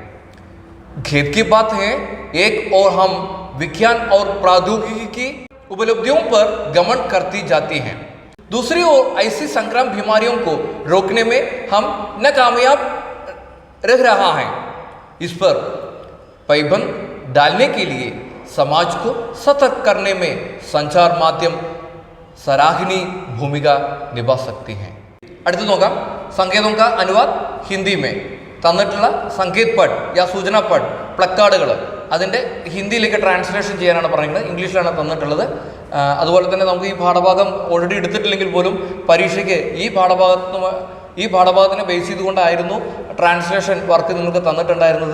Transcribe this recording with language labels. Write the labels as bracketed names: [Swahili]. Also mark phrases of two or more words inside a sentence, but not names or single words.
[Hindi] खेद की बात है, एक और हम विज्ञान और प्रौद्योगिकी की उपलब्धियों पर घमंड करती जाती हैं, दूसरी ओर ऐसी संक्रामक बीमारियों को रोकने में हम नाकामयाब रह रहा है. इस पर पाबंदी डालने के लिए समाज को सतर्क करने में संचार माध्यम सराहनीय भूमिका निभा सकती हैं. [Malayalam] അടുത്ത് നോക്കാം സങ്കേതം [Hindi] का अनुवाद हिंदी में [Malayalam] തന്നിട്ടുള്ള [Hindi] संकेत पट या सूचना पट [Malayalam] പ്ലക്കാർഡുകൾ അതിൻ്റെ ഹിന്ദിയിലേക്ക് ട്രാൻസ്ലേഷൻ ചെയ്യാനാണ് പറയുന്നത്. ഇംഗ്ലീഷിലാണ് തന്നിട്ടുള്ളത്. അതുപോലെ തന്നെ നമുക്ക് ഈ പാഠഭാഗം ഓൾറെഡി എടുത്തിട്ടില്ലെങ്കിൽ പോലും പരീക്ഷയ്ക്ക് ഈ പാഠഭാഗത്തിനെ ബേസ് ചെയ്തുകൊണ്ടായിരുന്നു [English] translation work [Malayalam] നിങ്ങൾക്ക് തന്നിട്ടുണ്ടായിരുന്നത്.